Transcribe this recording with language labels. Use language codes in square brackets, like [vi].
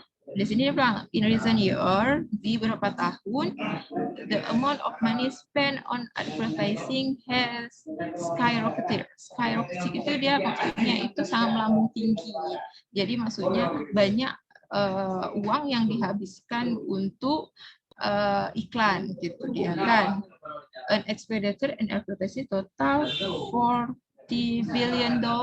[id] Di sini dia bilang, [en] in recent year, [id] di beberapa tahun, [en] the amount of money spent on advertising has skyrocketed. [id] Skyrocketed itu dia maksudnya itu sangat melambung tinggi. Jadi maksudnya banyak uang yang dihabiskan untuk iklan gitu dia kan. [en] An expenditure in advertising total $40 billion.